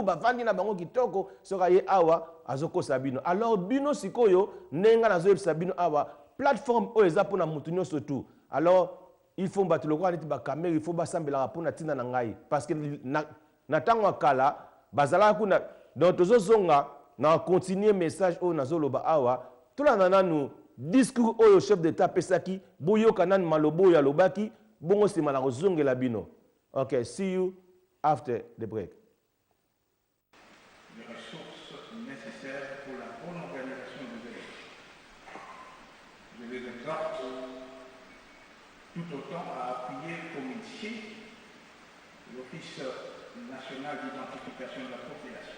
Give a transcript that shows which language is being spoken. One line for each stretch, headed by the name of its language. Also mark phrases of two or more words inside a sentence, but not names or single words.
Lingala: bavandi na bango kitoko soka ye awa azokosa bino alors bino sikoyo nenga nazoyebisa bino awa plateforme oyo eza mpona mutu nyonso tu alors
French: il faut
Lingala: bato lokola neti bakamere
French: il faut
Lingala: basambelaka mpona ntina na ngai
French: parce que
Lingala: na ntango ya kala bazalaka kuna donc tozozonga na continuer message oyo nazoloba awa tolanda nanu discours oyo
French: chef d'état
Lingala: pesaki boyoka nanu malobo oyo alobaki bongo nsima na kozongela bino.
English: Okay, see you after the break.
French: Les ressources nécessaires pour la bonne organisation des élections. Je les exhorte tout autant à appuyer comme ici l'Office national d'identification de la population.